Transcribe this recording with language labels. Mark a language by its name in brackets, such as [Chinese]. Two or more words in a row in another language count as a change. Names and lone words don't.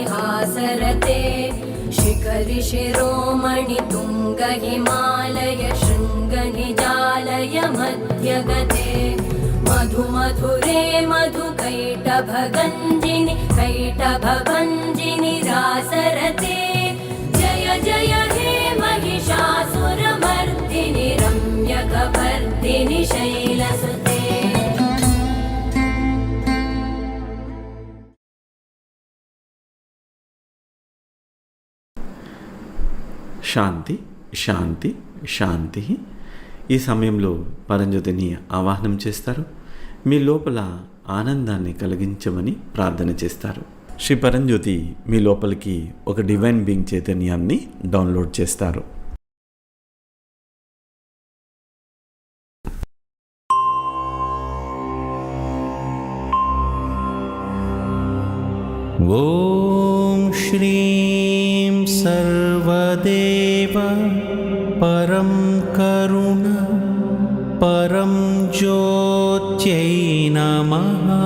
[Sanskrit] हासरते शिखरि शिरोमणि तुङ्ग हिमालय शृङ्गनिजालय मध्यगते मधुमधुरे मधुकैटभगञ्जिनि कैटभभञ्जिनि रासरते जय जय हे महिषासुरमर्दिनि रम्यकपर्दिनि शैलसुते శాంతి శాంతి శాంతి. [Telugu] ఈ సమయంలో పరంజ్యోతిని ఆవాహనం చేస్తారు. మీ లోపల ఆనందాన్ని కలిగించమని ప్రార్థన చేస్తారు. శ్రీ పరంజ్యోతి మీ లోపలికి ఒక [English] divine being [Telugu] చైతన్యాన్ని డౌన్లోడ్ చేస్తారు. [Sanskrit] ॐ श्रीं सर्वदेव परं करुण परं ज्योत्यै नमः।